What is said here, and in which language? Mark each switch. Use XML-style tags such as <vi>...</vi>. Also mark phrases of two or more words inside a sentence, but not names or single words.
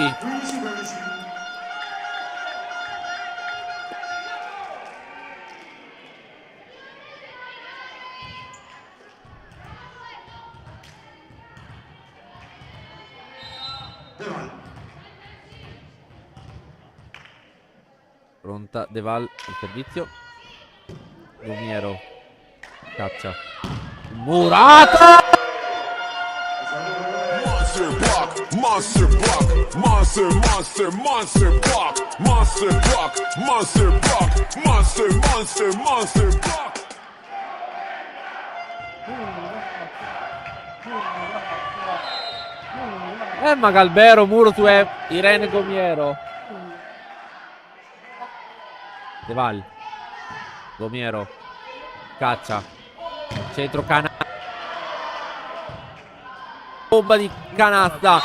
<it>15-12. Deval. Pronta Deval al servizio. Gumiero caccia Murata.</it> <en>Monster block, monster block, monster, monster, monster block, monster block, monster block, monster, monster, monster block.</en> <it>Emma Galbero, muro su Irene Gomiero. Deval. Gomiero. Caccia. Centro Cana. Bomba di canasta.</it>